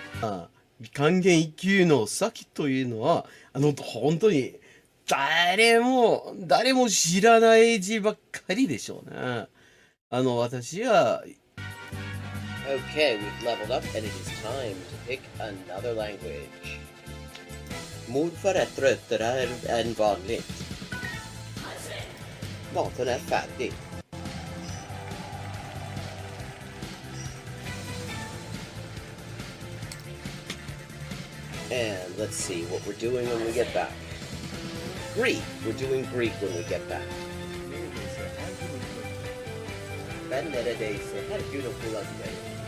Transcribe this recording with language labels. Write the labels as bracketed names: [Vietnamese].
[Japanese] 漢検1級の先というのは、本当に誰も知らない字ばっかりでしょうね。私は [English] Okay, we've leveled up and it is time to pick another language. [Swedish] Morförrätter är än vanligt. Maten är färdig. [English] And let's see what we're doing when we get back. Greek. We're doing Greek when we get back. [Turkish] Ben neredeyse her gün okula giderim.